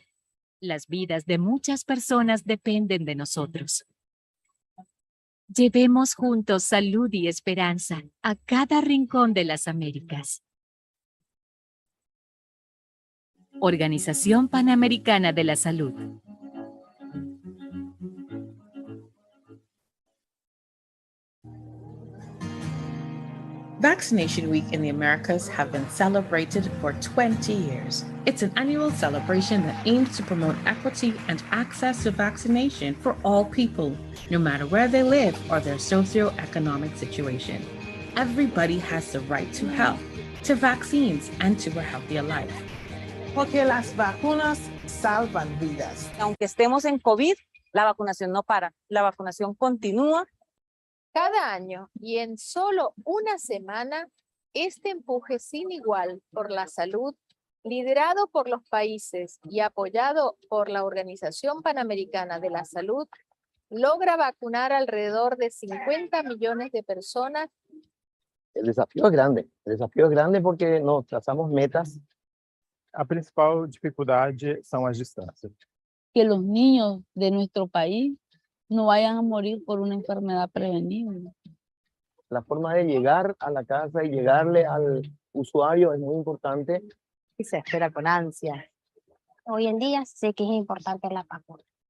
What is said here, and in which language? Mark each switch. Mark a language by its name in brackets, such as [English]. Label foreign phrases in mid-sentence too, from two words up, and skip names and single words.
[Spanish] Las vidas de muchas personas dependen de nosotros. Llevemos juntos salud y esperanza a cada rincón de las Américas. Organización Panamericana de la Salud. [English] Vaccination Week in the Americas have been celebrated for 20 years. It's an annual celebration that aims to promote equity and access to vaccination for all people, no matter where they live or their socioeconomic situation. Everybody has the right to health, to vaccines, and to a healthier life. [Spanish] Porque las vacunas salvan vidas. Aunque estemos en COVID, la vacunación no para, la vacunación continúa. Cada año y en solo una semana, este empuje sin igual por la salud, liderado por los países y apoyado por la Organización Panamericana de la Salud, logra vacunar alrededor de 50 millones de personas. El desafío es grande porque nos trazamos metas. [Portuguese] A principal dificuldade são as distâncias. [Spanish] Que los niños de nuestro país no vayan a morir por una enfermedad prevenible. La forma de llegar a la casa y llegarle al usuario es muy importante. Y se espera con ansia. Hoy en día sé que es importante la vacuna.